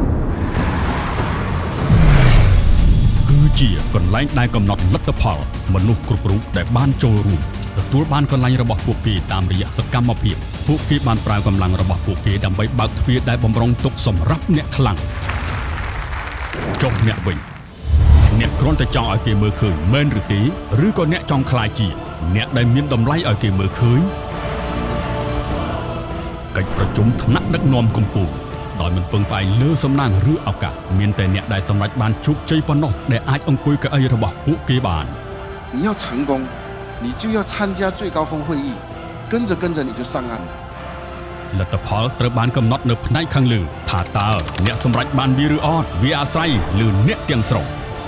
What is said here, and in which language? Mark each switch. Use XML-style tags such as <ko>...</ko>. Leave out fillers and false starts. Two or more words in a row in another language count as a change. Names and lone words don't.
<km>គឺជាកន្លែងដែលកំណត់លទ្ធផលមនុស្សគ្រប់រូបដែលបានចូលរួមទទួលបានកន្លែងរបស់ពួកគេតាមរយៈសកម្មភាពពួកគេបានប្រើកម្លាំងរបស់ពួកគេដើម្បីបើកទ្វារដែលបំរុងទុកសម្រាប់អ្នកខ្លាំងចុះអ្នកវិញអ្នកគ្រាន់តែចង់ឲ្យគេមើលឃើញមែនឬទេឬក៏អ្នកចង់ខ្លាចជាអ្នកដែលមានតម្លៃឲ្យគេមើលឃើញ កិច្ចប្រជុំថ្នាក់ដឹកនាំកំពូលដោយមិនពឹងផ្អែកលើសំណាងឬឱកាសមានតែអ្នកដែលសម្រេចបានជោគជ័យប៉ុណ្ណោះដែលអាចអង្គុយកៅអីរបស់ពួកគេបាន</km> <zh>你要成功，你就要参加最高峰会议，跟着你就上岸了。</zh> <km>លទ្ធផលត្រូវបានកំណត់នៅផ្នែកខាងលើថាតើអ្នកសម្រេចបានវាឬអត់វាអាស្រ័យលើអ្នកទាំងស្រុង</km>